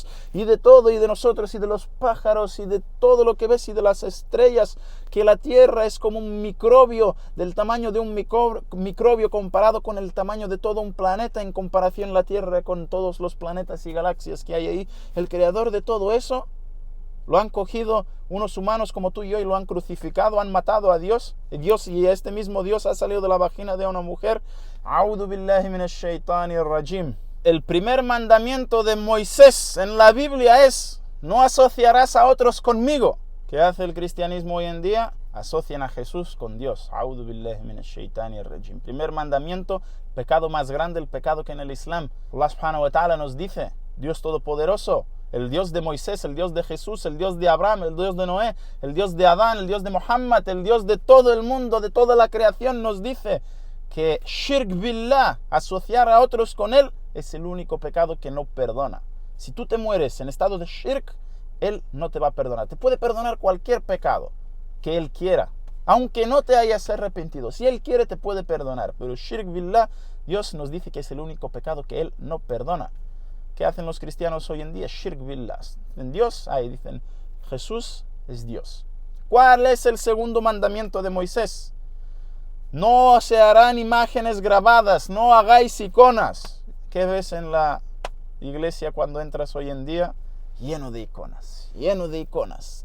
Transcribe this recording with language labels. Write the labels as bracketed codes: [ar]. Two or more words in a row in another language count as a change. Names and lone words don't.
[es] y de todo, y de nosotros y de los pájaros y de todo lo que ves y de las estrellas, que la tierra es como un microbio, del tamaño de un microbio comparado con el tamaño de todo un planeta, en comparación la tierra con todos los planetas y galaxias que hay ahí, el creador de todo eso, lo han cogido unos humanos como tú y yo y lo han crucificado, han matado a Dios. Y este mismo Dios ha salido de la vagina de una mujer. [ar] أعوذ بالله من الشيطان الرجيم. [es] El primer mandamiento de Moisés en la Biblia es: no asociarás a otros conmigo. ¿Qué hace el cristianismo hoy en día? Asocian a Jesús con Dios. [ar] أعوذ بالله من الشيطان الرجيم. [es] Primer mandamiento, pecado más grande, el pecado que en el Islam. [ar] الله سبحانه وتعالى [es] nos dice, Dios Todopoderoso, el Dios de Moisés, el Dios de Jesús, el Dios de Abraham, el Dios de Noé, el Dios de Adán, el Dios de Muhammad, el Dios de todo el mundo, de toda la creación, nos dice que [ar] شرك بالله, [es] asociar a otros con Él, es el único pecado que no perdona. Si tú te mueres en estado de shirk, Él no te va a perdonar. Te puede perdonar cualquier pecado que Él quiera, aunque no te hayas arrepentido. Si Él quiere, te puede perdonar. Pero [ar] شرك بالله, [es] Dios nos dice que es el único pecado que Él no perdona. ¿Qué hacen los cristianos hoy en día? [ar] شرك بالله. [es] En Dios, ahí dicen, Jesús es Dios. ¿Cuál es el segundo mandamiento de Moisés? No se harán imágenes grabadas, no hagáis iconas. ¿Qué ves en la iglesia cuando entras hoy en día? Lleno de iconas, lleno de iconas.